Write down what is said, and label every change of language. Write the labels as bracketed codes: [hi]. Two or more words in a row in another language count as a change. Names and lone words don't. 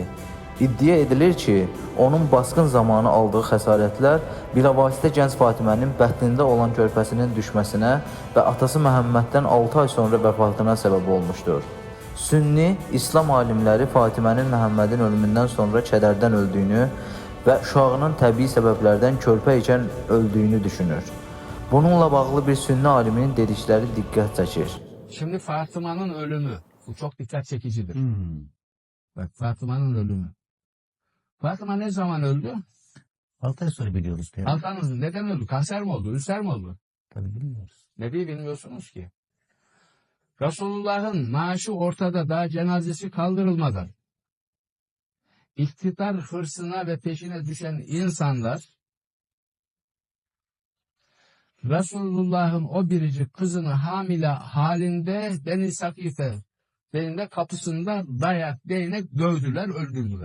[az] İddia edilir ki, onun basqın zamanı aldığı xəsarətlər bilavasitə gənc Fatimənin bətnində olan körpəsinin düşməsinə və atası Məhəmməddən 6 ay sonra vəfatına səbəb olmuşdur. Sünni İslam alimləri Fatimənin Məhəmmədin ölümündən sonra kədərdən öldüyünü və uşağının təbii səbəblərdən körpə ikən öldüyünü düşünür. Bununla bağlı bir sünni aliminin dedikləri diqqət çəkir. [tr] Şimdi Fatıma'nın ölümü, bu çok dikkat çekicidir. Bak Fatıma'nın ölümü. Fatıma ne zaman öldü? 6 ay sonra biliyoruz. 6 ay önce. Neden öldü? Kanser mi oldu? Ülser mi oldu? Tabii bilmiyoruz. Ne diye bilmiyorsunuz ki? Resulullah'ın naaşı ortada, daha cenazesi kaldırılmadan iktidar hırsına ve peşine düşen insanlar Resulullah'ın o biricik kızını hamile halinde Beni Sakife de kapısında dayak, değnek dövdüler, öldürdüler.